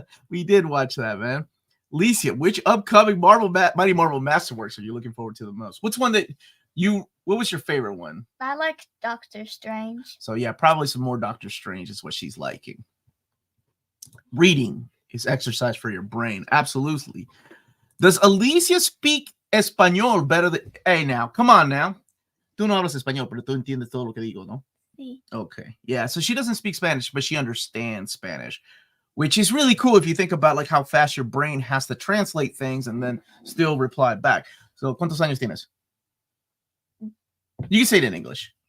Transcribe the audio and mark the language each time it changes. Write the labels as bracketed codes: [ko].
[en] We did watch that, man. Alicia, which upcoming Mighty Marvel Masterworks are you looking forward to the most? What was your favorite one? I like Doctor Strange. So yeah, probably some more Doctor Strange is what she's liking. Reading is exercise for your brain. Absolutely. Does Alicia speak Español better than... Hey, now, come on now. [es] Tú no hablas español, pero tú entiendes todo lo que digo, ¿no? Sí. [en] Okay. Yeah. So she doesn't speak Spanish, but she understands Spanish, which is really cool if you think about like how fast your brain has to translate things and then still reply back. So, [es] ¿cuántos años tienes? [en] You can say it in English.